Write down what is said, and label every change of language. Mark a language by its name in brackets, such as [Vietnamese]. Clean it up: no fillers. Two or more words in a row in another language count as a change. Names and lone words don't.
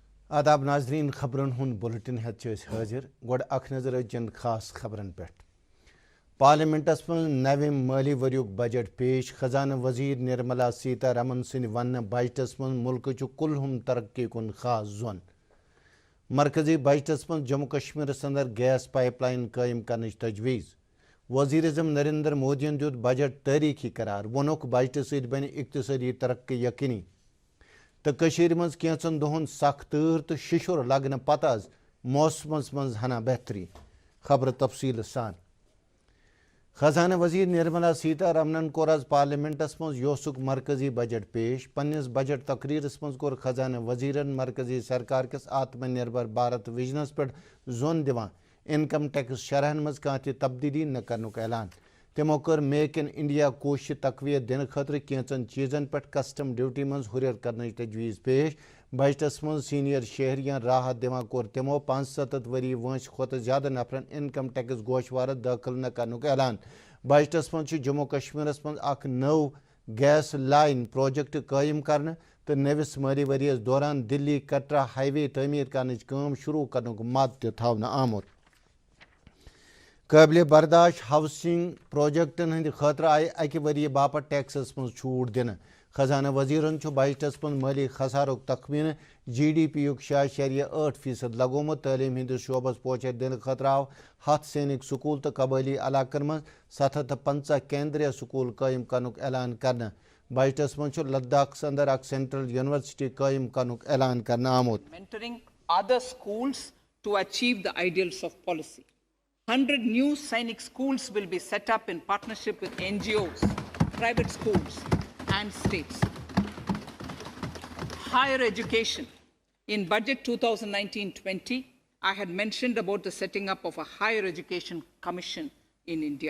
[Kashmiri] آداب ناظرین خبرن ہند بلٹن ہت حاضر گوڑ اخ نظر اچن خاص خبرن پہ پارلیمنٹس من نوِ مالی وریک بجٹ پیش خزانہ وزیر نرملا سیتا رمن سند ون بجٹس من ملک کلہم ترقی کن خاص زون مرکزی بجٹس من جموں کشمیرس اندر [English] gas pipeline [Kashmiri] قائم کرنچ تجویز وزیر اعظم نریندر مودین دیت بجٹ تاریخی قرار وونک بجٹ ست بن اقتصادی ترقی یقینی تو کشیر مز کینچن دہن سخ تر تو ششر لگنے پتہ موسمس مز ہنا بہتری خبر تفصیل سان خزانہ وزیر نرملا سیتا رمنن کور آز پارلیمنٹس مز یوسک مرکزی بجٹ پیش پنس بجٹ تقریرس مز کور خزانہ وزیرن مرکزی سرکار کس آتم نربھر بھارت ویژنس پہ زون دیوان [English] income tax [Kashmiri] شرحن مز کانہ تہ تبدیلی نہ کرنک اعلان تمو کر میک ان انڈیا کوشش تقویت دن خاطر کینچن چیزن پہ [English] custom duty [Kashmiri] مز ہریر کرنچ تجویز پیش بجٹس مز سینئر شہریان راحت دِوان کور تمو 75 وری وانس کھت زیادہ نفرن [English] income tax [Kashmiri] گوشوارہ داخل نہ کرنک اعلان بجٹس مز جموں کشمیرس مز اخ نو [English] gas line project [Kashmiri] قائم کرنے تو نوس مالی وریس دوران دلی کٹرا [English] highway [Kashmiri] تعمیر کرنچ کام شروع کرنک مد تہ تھونہ آمت قابل برداشت ہاؤسنگ پروجیکٹن ہند خاطر آئی اکہ وری باپت ٹیکسس مز چھوٹ دن خزانہ وزیرن بجٹس من مالی خسارک تخمینہ جی ڈی پی یک 6.8% لگومت تعلیم ہندس شعبس پوچھر دن خاطر آو 7 سینک سکول تو قبائلی علاقن من 750 کیندریہ سکول قائم کرنک اعلان کرنا بجٹس من لداخ اندر اک [English] central university [Kashmiri] قائم کرنک اعلان کرنا آمت [English] mentoring other schools to achieve the ideals of policy. 100 new Sainik schools will be set up in partnership with NGOs, private schools and states. Higher education. In budget 2019-20, I had mentioned about the setting up of a higher education commission in India.